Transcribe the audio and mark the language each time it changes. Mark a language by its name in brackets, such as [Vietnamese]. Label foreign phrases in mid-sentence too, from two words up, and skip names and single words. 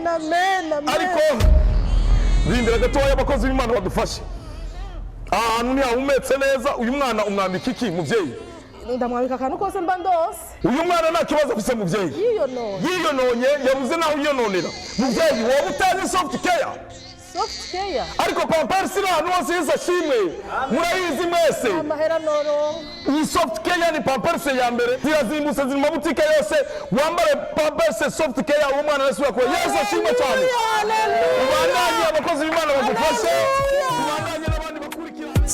[Rundi] ariko rindira gatoya abakozi b'Imana badufashe ahantu ntihahumetse neza uyu mwana umwambika iki muvyeyi ndamwambika akantu kose mba ndose uyu mwana nta kibazo afise muvyeyi yiyononye yabuze naho yiyononera muvyeyi wowe utazi soft care soft care ariko Pampers ni ahantu hose Yesu ashimwe murayizi mwese amahera noro iyi soft care ni Pampers ya mbere zirazimbutse ziri mu mabutike yose wambare Pampers soft care umwana wese yakora Yesu ashimwe cyane ubandanye abakozi b'Imana bagufashe ubandanye n'abandi bakurikira